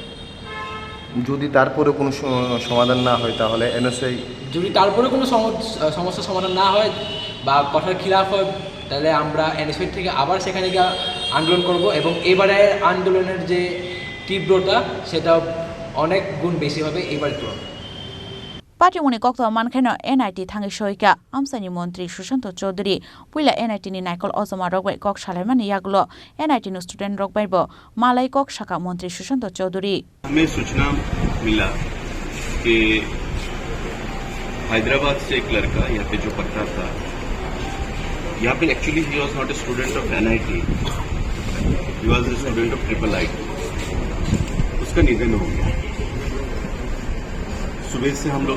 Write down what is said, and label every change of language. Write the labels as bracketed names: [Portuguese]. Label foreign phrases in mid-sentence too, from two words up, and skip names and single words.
[Bangla] যদি তারপরে কোনো সমাধান না হয় তাহলে NSUI যদি তারপরে কোনো সমস্যার সমাধান না হয় বা কথার খিলাফ হয় তাহলে আমরা NSUI থেকে আবার সেখানে গিয়ে আন্দোলন করব এবং এবারে আন্দোলনের যে তীব্রতা সেটা অনেক গুণ বেশি হবে এবারের তুলনায় [Kok Borok] Patimuni kokto mankheno NIT thangi soika amsani mantri Sushant Chaudhary puila NIT ni naikol ozoma rogbai kok salaimani yaglo NIT no student rogbai bo malai kok shaka mantri Sushant Chaudhary [Hindi] हमें सूचना मिला कि हैदराबाद से एक लड़का यहाँ पे जो पढ़ता था यहाँ पे [English] actually he was not a student of NIT he was a student of IIIT [Hindi] उसका निधन हो गया सुबह से हम लोग